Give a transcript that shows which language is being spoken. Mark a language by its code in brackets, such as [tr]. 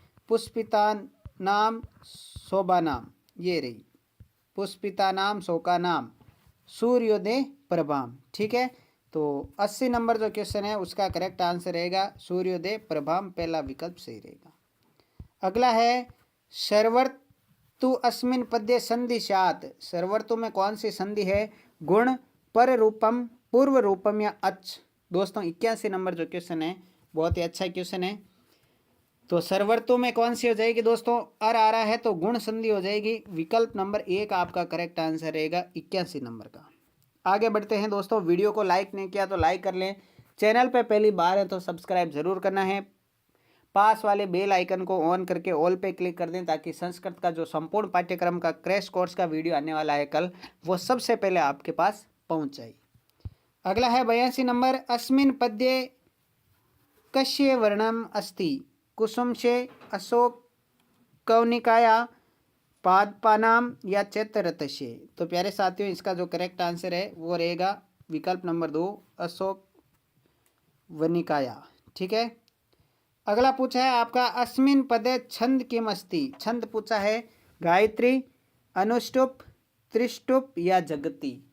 [sa] पुष्पितानाम शोभानाम, [hi] ये रही [sa] पुष्पितानाम शोकानाम सूर्योदय प्रभाम। [hi] ठीक है, तो 80 नंबर जो क्वेश्चन है उसका करेक्ट आंसर रहेगा सूर्योदय प्रभाम, पहला विकल्प सही रहेगा। अगला है सर्वर्त [sa] तु अस्मिन् पद्ये संधि स्यात्। [hi] सर्वर्तु में कौन सी संधि है? गुण, पर रूपम, पूर्व रूपम या अच। दोस्तों 81 नंबर जो क्वेश्चन है बहुत ही अच्छा क्वेश्चन है। तो सर्वर्तु में कौन सी हो जाएगी दोस्तों? अर आ रहा है तो गुण संधि हो जाएगी। विकल्प नंबर 1 आपका करेक्ट आंसर रहेगा 81 नंबर का। आगे बढ़ते हैं दोस्तों। वीडियो को लाइक नहीं किया तो लाइक कर लें। चैनल पे पहली बार है तो सब्सक्राइब जरूर करना है। पास वाले बेल आइकन को ऑन करके ऑल पे क्लिक कर दें ताकि संस्कृत का जो संपूर्ण पाठ्यक्रम का क्रैश कोर्स का वीडियो आने वाला है कल, वो सबसे पहले आपके पास पहुंच जाए। अगला है 82 नंबर। [sa] अस्मिन् पद्ये कस्य वर्णम अस्ति? कुसुम से, अशोक कौनिकाया, पादपानाम या चैत्ररथ से। [hi] तो प्यारे साथियों इसका जो करेक्ट आंसर है वो रहेगा विकल्प नंबर 2 अशोक वनिकाया। ठीक है। अगला पूछा है आपका [sa] अस्मिन् पदे छंद किम अस्ति? [hi] छंद पूछा है गायत्री, अनुष्टुप, त्रिष्टुप या जगति।